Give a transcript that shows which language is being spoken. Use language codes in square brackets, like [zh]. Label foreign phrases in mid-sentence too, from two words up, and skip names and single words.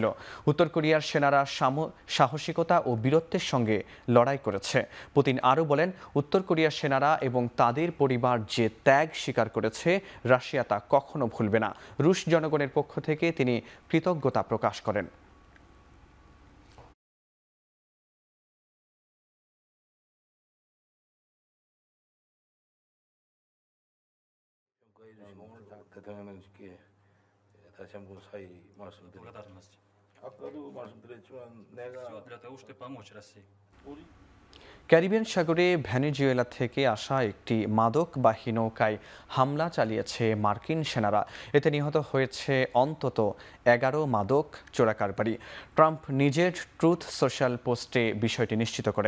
[bn] উত্তর কোরিয়ার সেনারা সাহসিকতা ও বীরত্বের সঙ্গে লড়াই করেছে। পুতিন আরও বলেন, উত্তর কোরিয়ার সেনারা এবং তাদের পরিবার যে ত্যাগ স্বীকার করেছে, রাশিয়া তা কখনো ভুলবে না। রুশ জনগণের পক্ষ থেকে তিনি কৃতজ্ঞতা প্রকাশ করেন। [ko] 다시 한번 사의 말씀드립니다. 아까도 말씀드렸지만 내가 [ru] для того, чтобы помочь России. [bn] ক্যারিবিয়ান সাগরে ভেনেজুয়েলা থেকে আসা একটি মাদকবাহী নৌকায় হামলা চালিয়েছে মার্কিন সেনারা। এতে নিহত হয়েছে অন্তত ১১ মাদক চোরাকারবারি। ট্রাম্প নিজের ট্রুথ সোশ্যাল পোস্টে বিষয়টি নিশ্চিত করেন।